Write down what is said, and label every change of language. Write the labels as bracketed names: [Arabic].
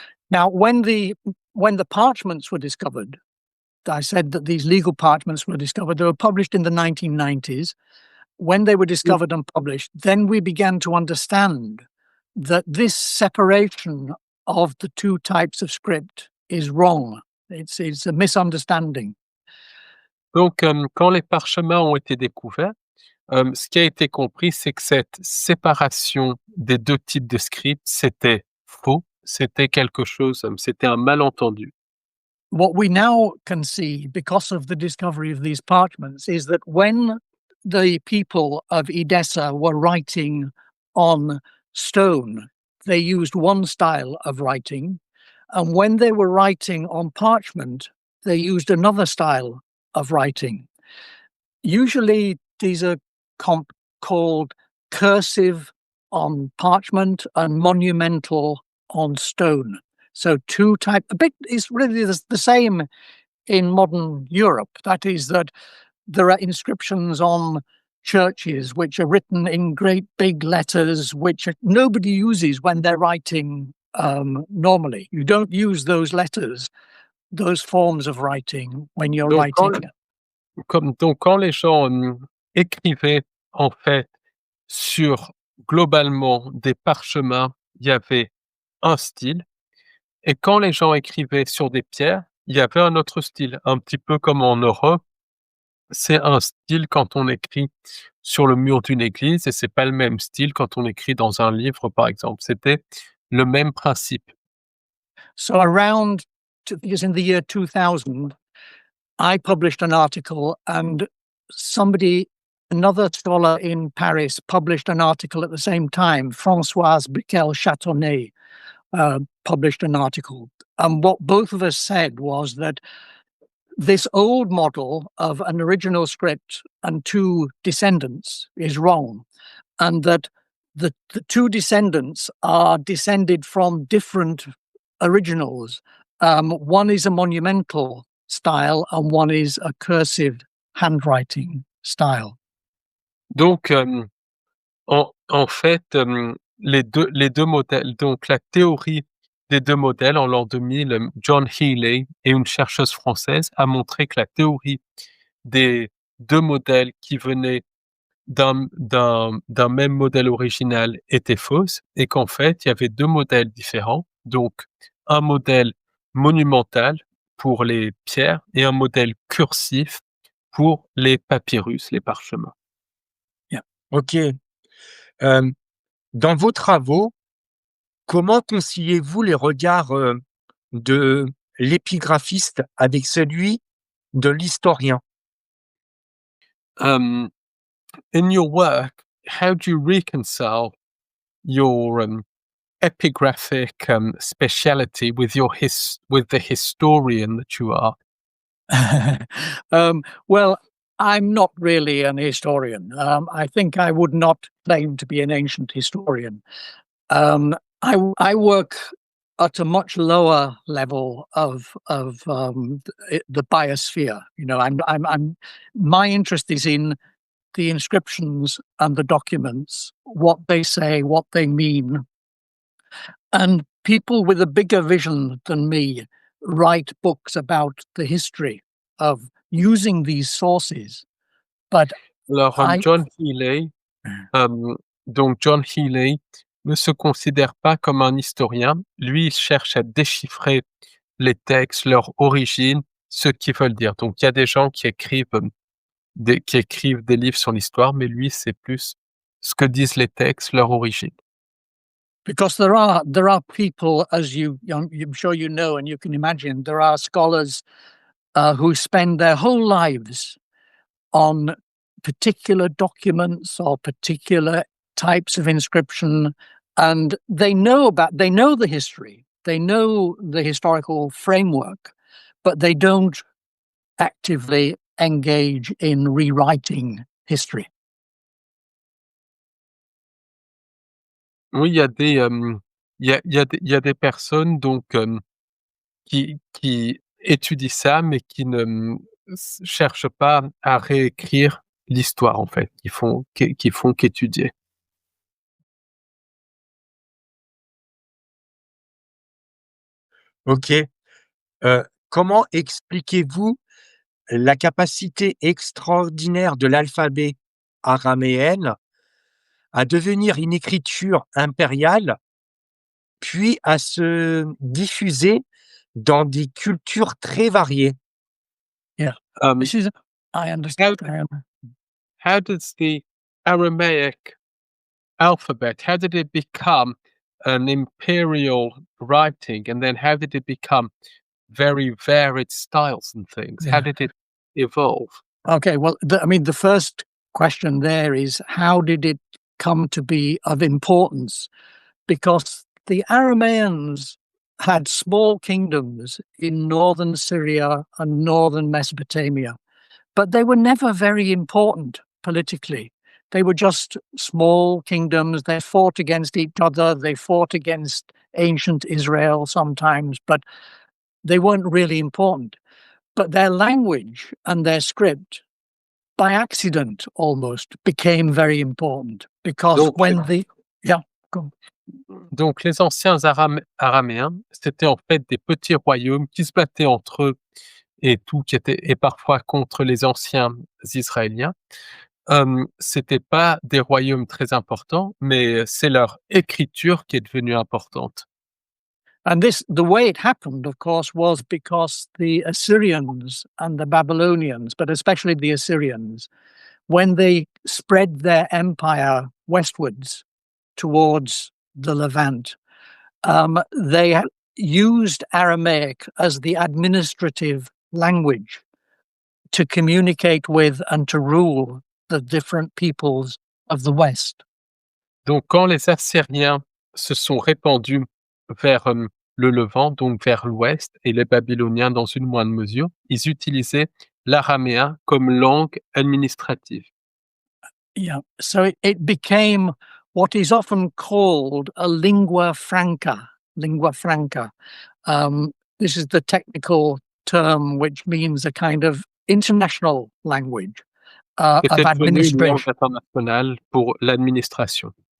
[English] Now, when the parchments were discovered, I said that these legal parchments were discovered. They were published in the 1990s. When they were discovered and published, then we began to understand that this separation of the two types of script is wrong. It's a misunderstanding. [French] Donc, quand les parchemins ont été découverts, ce qui a été compris, c'est que cette séparation des deux types de scripts, c'était faux, c'était quelque chose, c'était un malentendu. [English] What we now can see, because of the discovery of these parchments, is that when the people of Edessa were writing on stone, they used one style of writing, and when they were writing on parchment, they used another style of writing. Usually these are called cursive on parchment and monumental on stone. So two types, a bit is really the same in modern Europe. That is, that there are inscriptions on churches which are written in great big letters, which nobody uses when they're writing normally. You don't use those letters, those forms of writing when you're writing. [French] Donc, quand les gens écrivaient, en fait, sur globalement des parchemins, il y avait un style. Et quand les gens écrivaient sur des pierres, il y avait un autre style, un petit peu comme en Europe. C'est un style quand on écrit sur le mur d'une église et c'est pas le même style quand on écrit dans un livre, par exemple. C'était le même principe. [English] So because in the year 2000, I published an article, and another scholar in Paris published an article at the same time. Françoise Briquel-Châtonnet published an article. And what both of us said was that this old model of an original script and two descendants is wrong, and that the two descendants are descended from different originals. One is a monumental style and one is a cursive handwriting style. [French] Donc, en fait, les deux modèles, donc la théorie des deux modèles en l'an 2000, John Healey et une chercheuse française a montré que la théorie des deux modèles qui venaient d'un même modèle original étaient fausses et qu'en fait, il y avait deux modèles différents. Donc, un modèle monumental pour les pierres et un modèle cursif pour les papyrus, les parchemins. OK. Dans vos travaux, comment conciliez-vous les regards, de l'épigraphiste avec celui de l'historien? [English] In your work, how do you reconcile your epigraphic speciality with with the historian that you are? Well, I'm not really an historian. I think I would not claim to be an ancient historian. I work at a much lower level of the biosphere. You know, I'm my interest is in the inscriptions and the documents, what they say, what they mean, and people with a bigger vision than me write books about the history of using these sources. But [French] Alors, [English] I [French] John Healey, donc John Healey ne se considère pas comme un historien. Lui, il cherche à déchiffrer les textes, leur origine, ce qu'ils veulent dire. Donc, il y a des gens qui écrivent des livres sur l'histoire, mais lui, c'est plus ce que disent les textes, leur origine. [English] because there are people, as I'm sure you know and you can imagine, there are scholars who spend their whole lives on particular documents or particular types of inscription, and they know the history, they know the historical framework, but they don't actively engage in rewriting history. [French] Oui, il y a il y a des personnes donc qui étudient ça, mais qui ne cherchent pas à réécrire l'histoire en fait, qui font qu'étudier. OK. Comment expliquez-vous la capacité extraordinaire de l'alphabet araméenne à devenir une écriture impériale, puis à se diffuser dans des cultures très variées? Um, [English] This is, I understand. how does the Aramaic alphabet, how did it become an imperial writing, and then how did it become very varied styles and things? How Yeah. did it evolve? Okay, well, the first question there is, how did it come to be of importance? Because the Arameans had small kingdoms in northern Syria and northern Mesopotamia, but they were never very important politically. They were just small kingdoms. They fought against each other. They fought against ancient Israel sometimes, but they weren't really important. But their language and their script, by accident almost, became very important because [French] Donc, [English] when the go. [French] Donc, les anciens araméens, c'était en fait des petits royaumes qui se battaient entre eux et parfois contre les anciens Israéliens. C'était pas des royaumes très importants, mais c'est leur écriture qui est devenue importante. [English] And the way it happened, of course, was because the Assyrians and the Babylonians, but especially the Assyrians, when they spread their empire westwards towards the Levant, they used Aramaic as the administrative language to communicate with and to rule the different peoples of the West. [French] Donc, quand les Assyriens se sont répandus vers le Levant, donc vers l'ouest, et les Babyloniens dans une moindre mesure, ils utilisaient l'araméen comme langue administrative. [English] Yeah, so it became what is often called a lingua franca. Lingua franca. This is the technical term which means a kind of international language of [French] C'était devenu une langue [English] administration. [French] internationale pour l'administration.